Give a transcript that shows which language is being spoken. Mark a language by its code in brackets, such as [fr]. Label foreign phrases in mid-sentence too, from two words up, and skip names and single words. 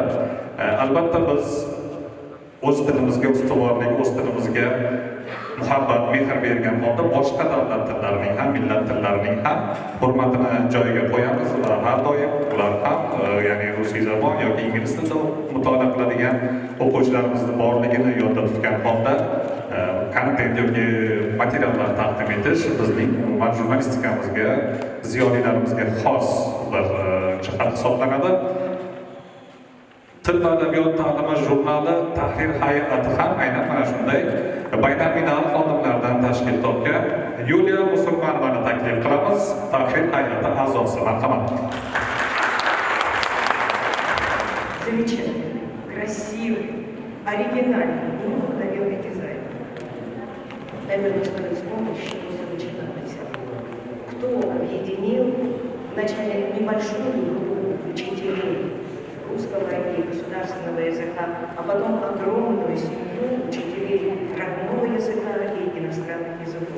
[uz] Albatta biz o'z tilimizga ustuvorlik, o'z tilimizga muhabbat, mehr bergan holda boshqa davlat tillarining ham, millat tillarining ham hurmatini joyiga qo'yamiz va har doim ular ham, ya'ni rusiy zabon yoki ingliz tilida mutolaa qiladigan o'quvchilarimizni borligini yodda tutgan holda kontent yoki materiallar taqdim etish bizning jurnalistikamizga, ziyolilarimizga xos bir jihat hisoblanadi. Til va adabiyot ta'limi jurnali tahrir hay'ati ham aynan mana shunday baynalmilal xodimlardan tashkil topgan. Yuliya Musulmonovani taklif qilamiz, tahrir hay'ati a'zosi. Marhamat. [ru] Замечательный, красивый, оригинальный, необыкновенный дизайн. Наверное, стоит вспомнить, с чего все начиналось. Кто объединил вначале небольшую группу учителей русского и государственного языка, а потом огромную семью учителей родного языка и иностранных языков.